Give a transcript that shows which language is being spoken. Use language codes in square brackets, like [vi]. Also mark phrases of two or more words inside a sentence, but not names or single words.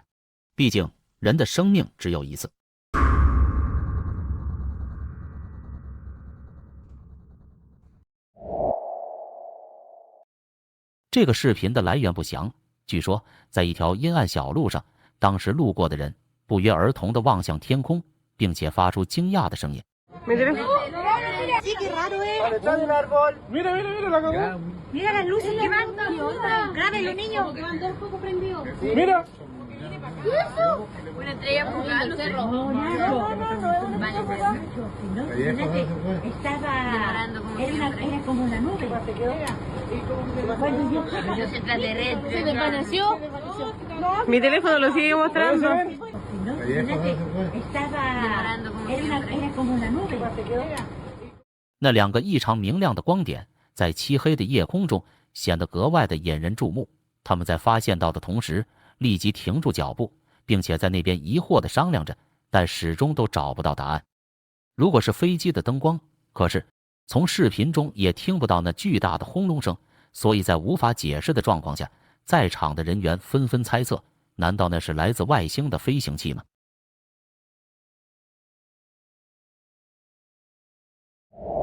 [zh] 毕竟人的生命只有一次。这个视频的来源不详，据说在一条阴暗小路上，当时路过的人不约而同地望向天空，并且发出惊讶的声音。 [es] Una estrella fugaz en el cerro. No. Era como una nube. Yo se extraterrestre. ¿Se desvaneció? Mi teléfono lo sigue mostrando. Era como una nube. [zh] 那两个异常明亮的光点在漆黑的夜空中显得格外的引人注目。他们在发现到的同时，立即停住脚步，并且在那边疑惑地商量着，但始终都找不到答案。如果是飞机的灯光，可是从视频中也听不到那巨大的轰隆声，所以在无法解释的状况下，在场的人员纷纷猜测，难道那是来自外星的飞行器吗？